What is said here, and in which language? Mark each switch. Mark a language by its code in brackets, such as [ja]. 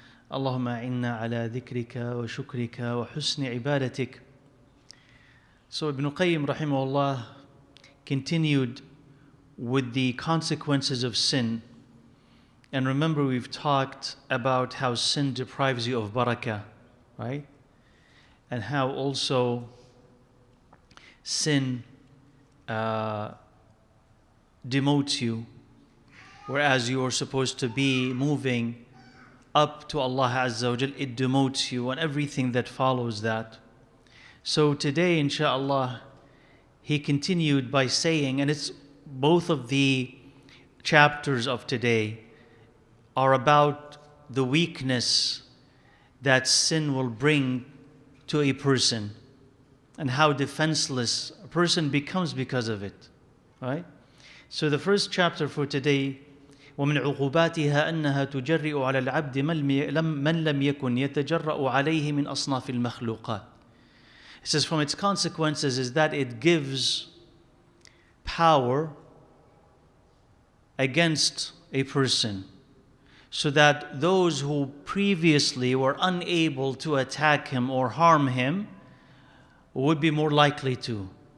[ar] اللهم أعنا على ذكرك وشكرك وحسن عبادتك. [en] So Ibn Qayyim rahimahullah continued with the consequences of sin. And remember, we've talked about how sin deprives you of barakah, right? And how also sin demotes you, whereas you are supposed to be moving up to Allah Azza wa Jal, it demotes you and everything that follows that. So today, inshallah, he continued by saying, and it's both of the chapters of today are about the weakness that sin will bring to a person and how defenseless a person becomes because of it, right? So the first chapter for today, [ar] ومن عقوباتها أنها تجرئ على العبد من لم يكن يتجرأ عليه من أصناف المخلوقات. [en] It says from its consequences is that it gives power against a person, so that those who previously were unable to attack him or harm him would be more likely to.